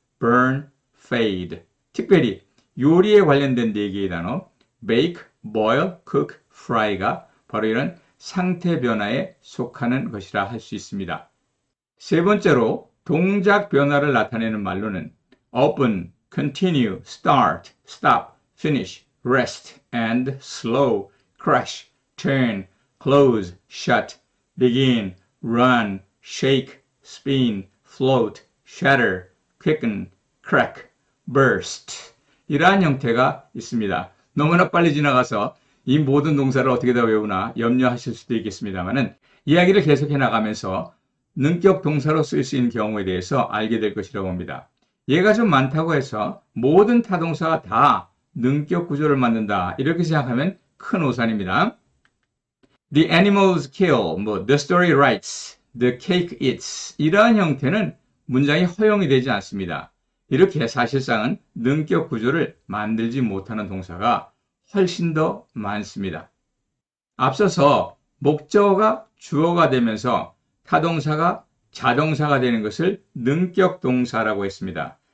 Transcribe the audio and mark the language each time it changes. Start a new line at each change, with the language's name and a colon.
English: burn, fade.
Korean: 특별히 요리에 관련된 4개의 단어
English: bake, boil, cook, fry
Korean: 가 바로 이런 상태 변화에 속하는 것이라 할 수 있습니다. 세 번째로 동작 변화를 나타내는 말로는
English: open, continue, start, stop, finish, rest, and slow, crash, turn, close, shut, begin, run, shake, spin, float, shatter, quicken, crack, burst.
Korean: 이러한 형태가 있습니다. 너무나 빨리 지나가서 이 모든 동사를 어떻게 다 외우나 염려하실 수도 있겠습니다만은 이야기를 계속해 나가면서 능격 동사로 쓸 수 있는 경우에 대해서 알게 될 것이라고 봅니다. 얘가 좀 많다고 해서 모든 타동사가 다 능격 구조를 만든다 이렇게 생각하면 큰 오산입니다.
English: The animals kill, the story writes, the cake eats
Korean: 이러한 형태는 문장이 허용이 되지 않습니다. 이렇게 사실상은 능격 구조를 만들지 못하는 동사가 훨씬 더 많습니다. 앞서서 목적어가 주어가 되면서 타동사가 자동사가 되는 것을 능격 동사라고 했습니다.